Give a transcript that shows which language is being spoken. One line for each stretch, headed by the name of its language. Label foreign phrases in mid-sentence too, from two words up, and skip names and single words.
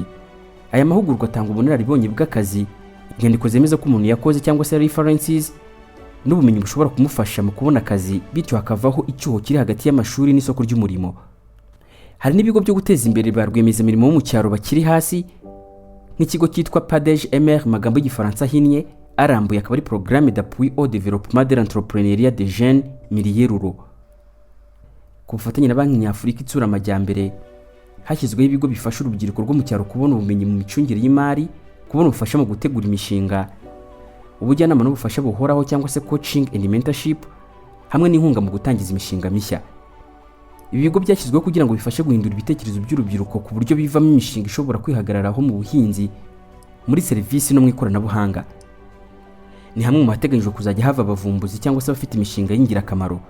Kinyarwanda: Aya mahugurwa atanga ubunararibonye bw'akazi, inyandiko zemeza ko umuntu yakoze cyangwa se references, n'ubumenyi bushobora kumufasha mu kubona akazi, bityo hakavaho icyuho kiri hagati y'amashuri n'isoko ry'umurimo. Hari n'ibigo byo guteza imbere ba rwiyemezamirimo bo mu cyaro bakiri hasi, nk'ikigo cyitwa PADEJ MR magambo y'igifaransa hinnye, arambuye akaba ari
French: programme d'appui au développement de l'entrepreneuriat des jeunes milieux ruraux.
Kinyarwanda: Ku bufatanye na Banki Nyafurika itsura amajyambere, hashyizweho ibigo bifasha urubyiruko rwo mu cyaro kubona ubumenyi mu micungire y'imari, kubona ubufasha mu gutegura imishinga, ubujyanama n'ubufasha buhoraho cyangwa se
English: coaching and mentorship,
Kinyarwanda: hamwe n'inkunga mu gutangiza imishinga mishya. Ibi bigo byashyizweho kugira ngo bifashe guhindura ibitekerezo by'urubyiruko ku buryo bivamo imishinga ishobora kwihagararaho mu buhinzi, muri serivisi no mu ikoranabuhanga. Ni hamwe mu hateganyijwe kuzajya hava abavumbuzi cyangwa se abafite imishinga y'ingirakamaro.